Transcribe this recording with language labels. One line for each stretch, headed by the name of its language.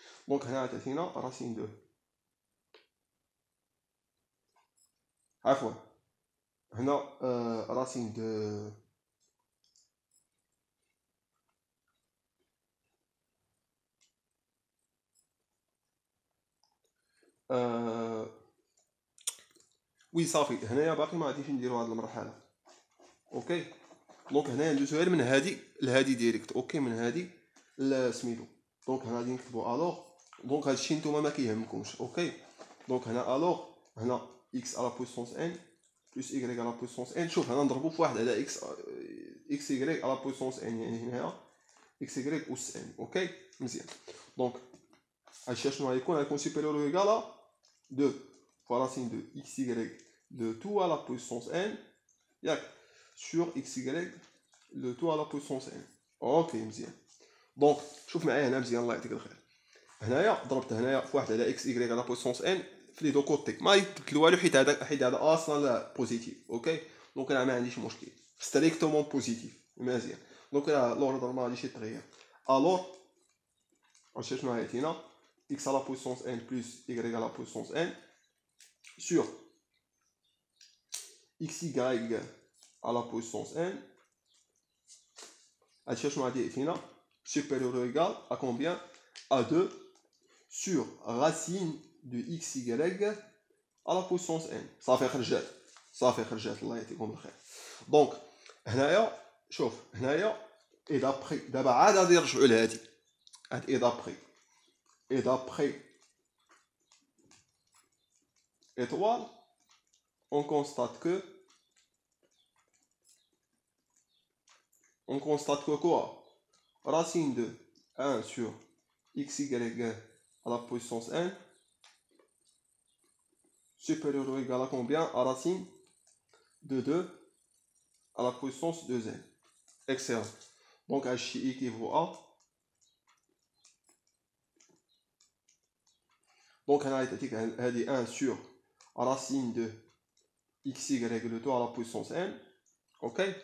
Arabic: دونك هنا تعطينا راسين دو عفوا هنا راسين دو وي صافي هنايا باقي ما غاديش نديرو هاد المرحله. اوكي دونك هنايا ندوزو غير من هادي لهادي ديريكت. اوكي من هادي لسميتو. دونك هنا غادي نكتبو الوغ دونك هادشي نتوما ما كيهمكمش. اوكي دونك هنا الوغ هنا
French: x à la puissance n plus y à la puissance n.
Arabic: شوف هنا نضربو في واحد على
French: x y à la puissance n
Arabic: يعني هنايا x y أس n. اوكي مزيان. دونك هادشي شنو غيكون
French: supérieur ou égal à 2 fois racine de x y de tout à la puissance n
Arabic: ياك
French: sur x y le tout à la puissance n.
Arabic: اوكي مزيان. دونك شوف معايا هنا مزيان الله يعطيك الخير. هنايا ضربت هنايا في واحد على x y على بويسونس n في لي دو كوتي ما يتبدل والو حيت هذا اصلا بوزيتيف. اوكي دونك انا ما عنديش مشكل ستريكتومون بوزيتيف مزيان. دونك لوردر ما غاديش يتغير. الوغ غنمشي شنو عيطينا
French: x à la puissance n plus y à la puissance n sur xy à la puissance n.
Arabic: هادشي شنو غادي يعطينا
French: supérieur ou égal à combien? À 2 sur racine de xy à la puissance n.
Arabic: صافي خرجات الله يعطيكم الخير. دونك هنايا شوف هنايا اي دابخي دابا عاد غادي نرجعوا لهادي هاد اي دابخي
French: étoile on constate que quoi? Racine de 1 sur xy à la puissance n supérieur ou égal à combien? À racine de 2 à la puissance 2n. Excellent. Donc h équivaut à donc on a dit 1 sur racine de xy le tout à la puissance n. Ok.